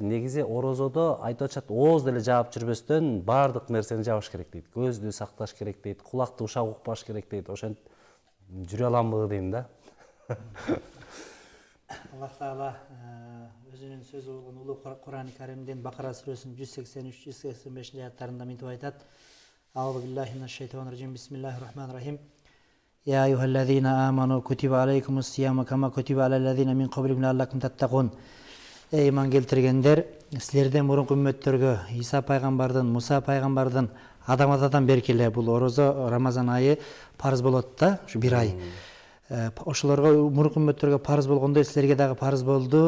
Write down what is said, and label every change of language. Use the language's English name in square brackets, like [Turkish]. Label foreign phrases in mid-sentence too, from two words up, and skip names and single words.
[Kyrgyz] Негизи орозодо айтып атышат, ооз деле жаап жүрбөстөн баардык нерсени жабыш керек дейт. Көздү сакташ керек дейт, кулакты ушак укпаш керек дейт. Ошентип жүрө аламбы дейм да. Аллах Таала өзүнүн сөзү болгон улуу Кур'ан-ы Каримдин Бакара сүрөсүнүн 183-185 аяттарында мынтип айтат. [Arabic] أعوذ بالله من الشيطان الرجيم بسم الله الرحمن الرحيم. يا أيها الذين آمنوا كتب عليكم الصيام كما كتب على الذين من قبلكم لعلكم تتقون. [Kyrgyz] Эй иман келтиргендер, силерден мурунку үммөттөргө Иса пайгамбардын, Муса пайгамбардын адам-атадан берки эле бул орозо Рамазан айы парыз болот да, ушу бир ай. Ошолорго мурунку үммөттөргө парыз болгондой силерге дагы парыз болду.